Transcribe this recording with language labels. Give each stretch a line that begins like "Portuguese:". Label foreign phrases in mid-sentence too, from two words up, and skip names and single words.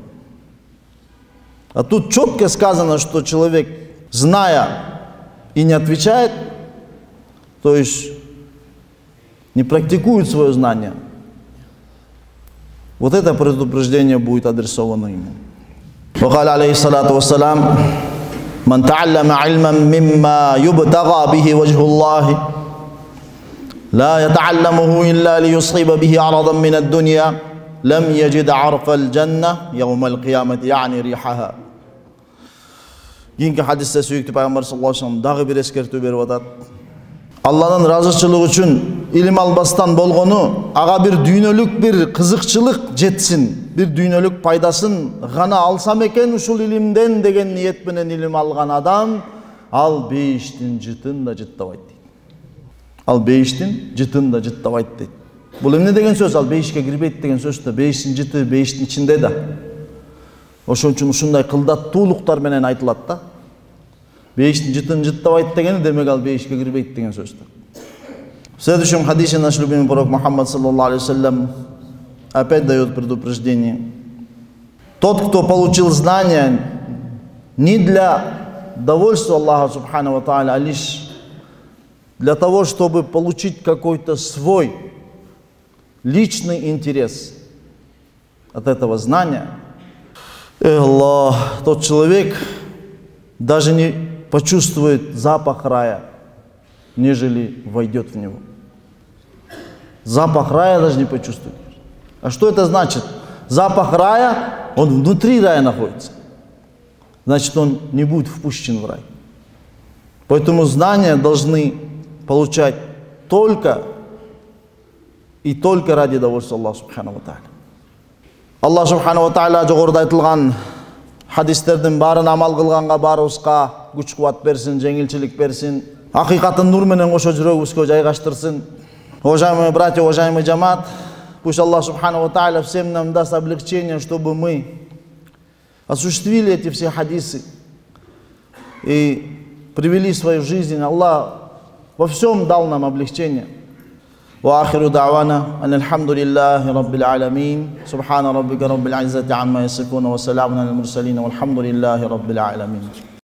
Russian: А тут четко сказано, что человек, зная и не отвечает, то есть не практикует свое знание, вот это предупреждение будет адресовано ему.
Arabic: وقال عليه الصلاة والسلام من تعلم علما مما يبتغى به وجه الله لا يتعلمه إلا ليصيب به عرضا من الدنيا لم يجد عرف الجنة يوم القيامة يعني ريحها.
Kyrgyz: Кийинки хадисте сүйүктүү пайгамбар
Arabic: صلى الله عليه وسلم
Kyrgyz: дагы бир эскертүү берип атат. Алланын ыраазычылыгы үчүн илим албастан болгону ага бир дүйнөлүк бир кызыкчылык жетсин, бир дүйнөлүк пайдасын гана алсам экен ушул илимден деген ниет менен илим алган адам ал бейиштин жытын да жыттабайт дейт. Ал бейиштин жытын да жыттабайт дейт. Бул эмне деген сөз? Ал бейишке кирбейт деген сөз да. Бейиштин жыты бейиштин ичинде да. Ошон үчүн ушундай кылдаттуулуктар менен айтылат да. Бейиштин жытын жыттабайт дегени демек ал бейишке кирбейт деген сөз да.
Russian: В следующем хадисе наш любимый пророк Мухаммад
Arabic: صلى الله عليه وسلم
Russian: опять дает предупреждение. Тот, кто получил знания не для довольства Аллаха
Arabic: سبحانه وتعالى,
Russian: а лишь для того, чтобы получить какой-то свой личный интерес от этого знания, Аллах, тот человек даже не почувствует запах рая, нежели войдет в него. Запах рая даже не почувствует. А что это значит? Запах рая, он внутри рая находится. Значит, он не будет впущен в рай. Поэтому знания должны получать только и только ради довольства Аллаха
Arabic: سبحانه وتعالى.
Kyrgyz: Аллах
Arabic: سبحانه وتعالى
Kyrgyz: жогоруда айтылган хадистердин баарын амал кылганга баарыбызга күч кубат берсин, жеңилчилик берсин, акыйкатын нур менен кошо жүрөгүбүзгө жайгаштырсын.
Russian: Уважаемые братья, уважаемый джамаат, пусть Аллах
Arabic: سبحانه وتعالى
Russian: всем нам даст облегчение, чтобы мы осуществили эти все хадисы и привели свою жизнь. Аллах во всем дал нам облегчение.
Arabic: وآخر دعوانا أن الحمد لله رب العالمين سبحان ربك رب العزة عما يصفون وسلام على المرسلين والحمد لله رب العالمين.